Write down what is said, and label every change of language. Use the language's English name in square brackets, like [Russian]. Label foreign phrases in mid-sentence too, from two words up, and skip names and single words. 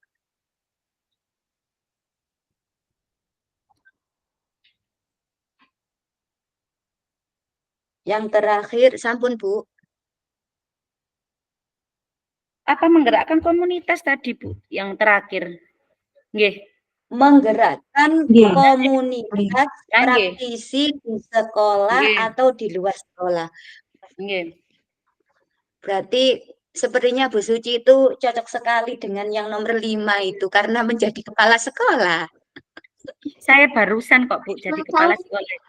[Indonesian] Yang terakhir, sampun Bu, Apa menggerakkan komunitas tadi, Bu, yang terakhir? Nggih. menggerakkan Nggih. komunitas Ah, nggih. praktisi di sekolah Nggih. atau di luar sekolah. Nggih. Berarti sepertinya Bu Suci itu cocok sekali dengan yang nomor 5 itu karena menjadi kepala sekolah. Saya barusan kok, Bu, jadi kepala sekolah itu.